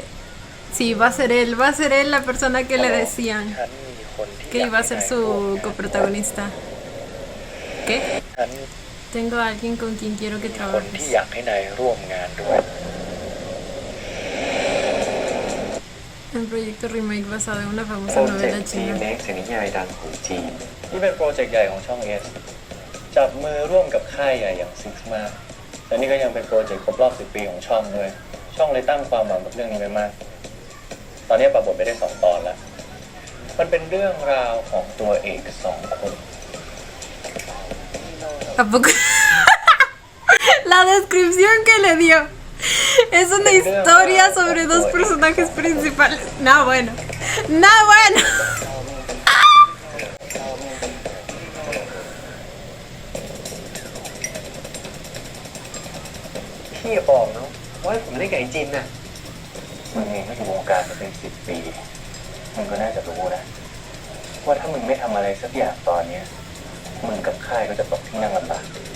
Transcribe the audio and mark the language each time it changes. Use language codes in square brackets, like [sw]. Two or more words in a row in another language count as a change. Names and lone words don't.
[es] Sí, va a ser él la persona que le decían que iba a ser su coprotagonista. ¿Qué? Tengo a alguien con quien quiero que trabajes. Un proyecto remake basado en una famosa novela china. [th] นี่เป็นโปรเจกต์ใหญ่ของช่อง S จับมือร่วมกับค่ายใหญ่อย่าง Six Ma และนี่ก็ยังเป็นโปรเจกต์ครบรอบ 10 ปีของช่องด้วยช่องเลยตั้งความหวังกับเรื่องนี้ไว้มากตอนนี้ปรับบทไปได้2 ตอนแล้วมันเป็นเรื่องราวของตัวเอก2 คน [es] ¿A poco? La descripción que le dio es una historia sobre 2 personajes principales. No, bueno. No, bueno. [th] พี่บอกเนาะว่าผมเล่นกับไอ้จินน่ะมึงเองก็อยู่วงการมาเป็น10 ปีมึงก็น่าจะรู้นะว่าถ้ามึงไม่ทำอะไรสักอย่างตอนนี้มึงกับค่ายก็จะตกที่นั่งลำบาก